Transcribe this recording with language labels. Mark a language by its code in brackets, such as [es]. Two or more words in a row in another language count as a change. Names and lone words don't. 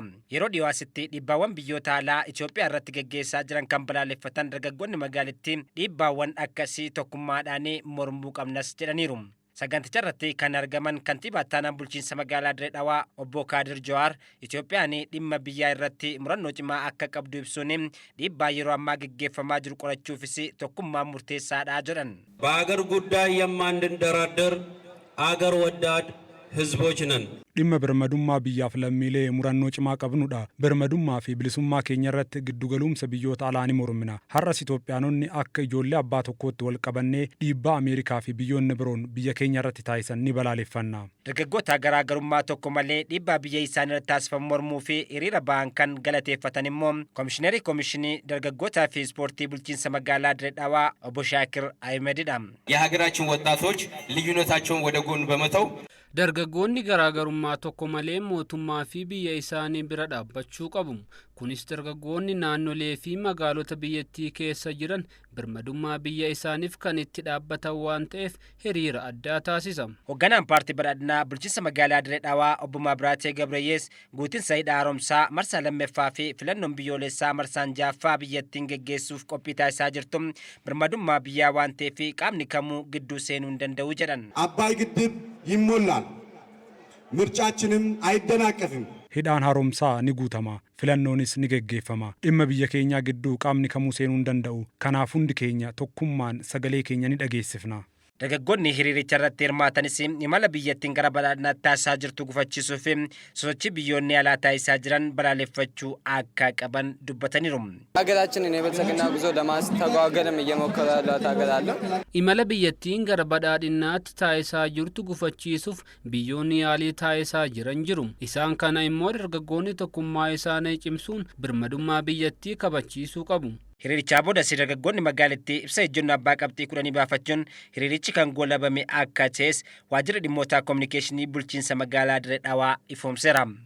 [om] Yeroo dhiyaasitti dhiibbaawwan biyyoota alaa Itoophiyaa irratti gaggeessaa jiran kan balaaleffatan dargaggoonni magaalittii dhiibbaawwan akkasii tokkummaadhaan mormuu qabnas jedhaniiru. Saganticha irratti kan argaman kantiibaa ittaanaan bulchiinsa magaalaa Dirree Dhawaa obbo Kaadir Jawaar Itoophiyaan dhimma biyyaa irratti murannoo cimaa akka qabdu ibsuun dhiibbaa yeroo ammaa gaggeeffamaa jiru qorachuufis tokkummaan murteessaadha jedhan. [am] በአገር ጉዳይ የማንደራደር አገር ወዳድ ህዝቦች ነን። [om] dhimma birmadummaa biyyaaf lammiilee murannoo cimaa qabnudha. Birmadummaa fi bilisummaa keenya irratti giddugalumsa biyyoota alaa ni mormina. Har'as Itoophiyaanonni akka ijoollee abbaa tokkootti wal qabannee dhiibbaa Ameerikaa fi biyyoonni biroon biyya keenya irratti taasisan ni balaaleffanna. Dargaggoota garaagarummaa tokko malee dhiibbaa biyya isaanii irratti taasifamu mormuu fi hiriira ba'an kan galateeffatan immoo Komishineerii Komishinii Dargaggootaa fi Ispoortii Bulchiinsa Magaalaa Dirree Dhawaa obbo Shaakir Ahmedidha. የሀገራችን ወጣቶች ልዩነታቸውን ወደ ጎን በመተው dargaggoonni garaagarummaa tokko malee mootummaa fi biyya isaanii bira dhaabbachuu qabu. Kunis dargaggoonni naannolee fi magaalota biyyattii keessa jiran birmadummaa biyya isaaniif kan itti dhaabbatan waan ta'eef hiriira addaa taasisa. Hoogganaan paartii badhaadhinaa bulchiinsa magaalaa Dirree Dhawaa obbo Maabiraatee Gabrayyees guutinsa hidha haaromsaa marsaa lammaffaa fi filannoon biyyoolessaa marsaan jaaffaa biyyattiin geggeessuuf qophii taasisaa jirtu birmadummaa biyyaa waan ta'eef qaamni kamuu gidduu seenuu hin danda'u jedhan. [am] አባይ ግድብ ይሞላል ምርጫችንም አይደናቀፍም. [om] hidhaan haaromsaa ni guutama, filannoonis ni geggeeffama. Dhimma biyya keenyaa gidduu qaamni kamuu seenuu hin danda'u. Kanaaf hundi keenya tokkummaan sagalee keenya ni dhageessifna. Dargaggoonni hiriiricha irratti hirmaatanis imala biyyattiin gara badhaadhinaatti taasisaa jirtu gufachiisuu fi sosochii biyyoonni alaa taasisaa jiran balaaleffachuu akka qaban dubbataniiru. [am] ሀገራችንን የብልጽግና ጉዞ ለማስተጓጎልም እየሞከረ ያለው ሀገር አለ። [om] imala biyyattiin gara badhaadhinaatti taasisaa jirtu gufachiisuuf biyyoonni alaa taasisaa jiran jiru. Isaan kana immoo dargaggoonni tokkummaa isaanii cimsuun birmadummaa biyyattii kabachiisuu qabu. Hiriirichaa booda dargaggoonni magaalattii ibsa ejjennoo abbaa qabxii 10 baafachuun hiriirichi kan goolabame akka ta'es waajjira dhimmoota kominikeeshinii bulchiinsa magaalaa Dirree Dhawaa ifoomseera.